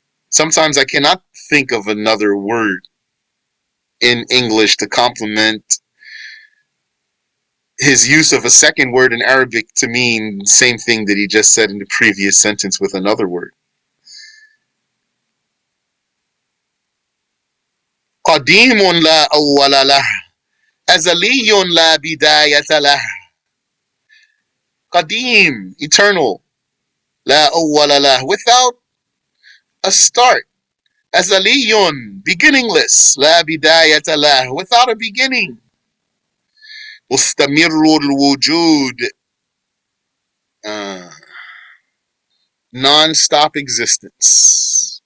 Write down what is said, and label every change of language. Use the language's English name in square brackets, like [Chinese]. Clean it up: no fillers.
[English] Sometimes I cannot think of another word in English to complement his use of a second word in Arabic to mean the same thing that he just said in the previous sentence with another word. [Arabic] قديم لا أول له أزلي لا بداية له. قديم, [English] eternal, [Arabic] لا أول له, [English] without a start. [Arabic] أزلي, [English] beginningless, [Arabic] لا بداية له, [English] without a beginning. [Arabic] مستمر الوجود, [English] non-stop existence.